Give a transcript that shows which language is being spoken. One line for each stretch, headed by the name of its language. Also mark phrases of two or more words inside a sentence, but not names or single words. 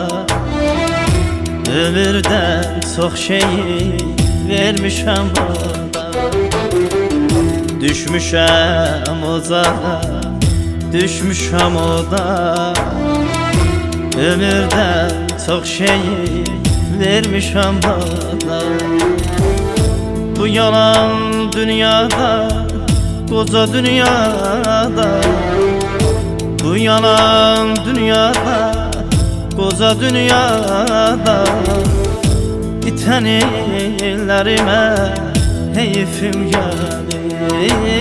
Azerbaijani: Ömürdən çox şeyi vermişəm oda. Düşmüşəm ozada, düşmüşəm oda. Ömürdən çox şeyi vermişəm oda.
Turkish: Bu yalan dünyada, koca dünyada, bu yalan dünyada, koca dünyada, iten illerime heyfim gelir.